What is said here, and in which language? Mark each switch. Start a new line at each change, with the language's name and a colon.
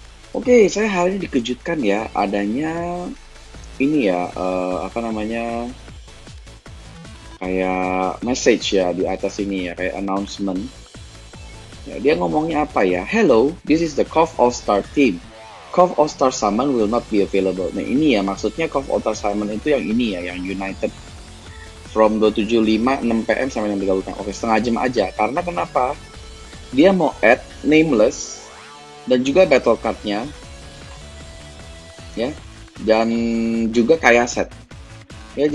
Indonesian: Oke, saya hari ini dikejutkan ya adanya ini ya apa namanya kayak message ya di atas ini ya kayak announcement. Ya, dia ngomongnya apa ya?
English: Hello, this is the KOF All Star team. KOF All Star Summon will not be available.
Indonesian: Nah ini ya maksudnya KOF All Star Summon itu yang ini ya, yang United from 275 6 PM sampai 6.30 PM. Oke, setengah jam aja. Karena kenapa? Dia mau add nameless dan juga battle card-nya ya, dan juga kayak set ya.